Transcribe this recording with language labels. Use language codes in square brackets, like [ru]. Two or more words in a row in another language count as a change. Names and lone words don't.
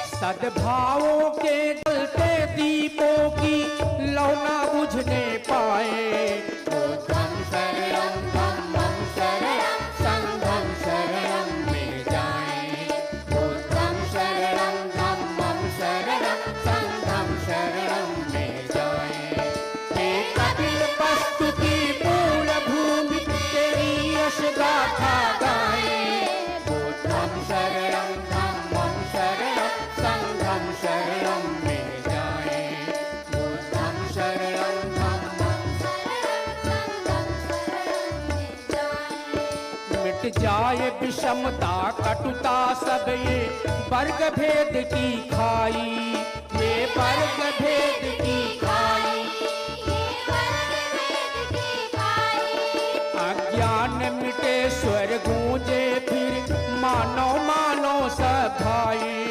[hi] सद्भावों के जलते दीपों की लौना बुझने पाए। [pi] बुद्धं शरणं धम्मं शरणं संघं शरणं [hi] में जाएं। [pi] बुद्धं शरणं धम्मं शरणं संघं शरणं [hi] में जाएं। हे कपिल वस्तु की पूर्ण भूमि तेरी यश गाथा गाएं। [pi] बुद्धं शरणं धम्मं शरणं संघं शरणं [hi] में जाएं। [pi] बुद्धं शरणं धम्मं [hi] मिट जाए विषमता कटुता सब ये वर्ग भेद की खाई। ये वर्ग भेद की खाई। अज्ञान मिटे स्वर गूंजे फिर मानो मानो सब भाई।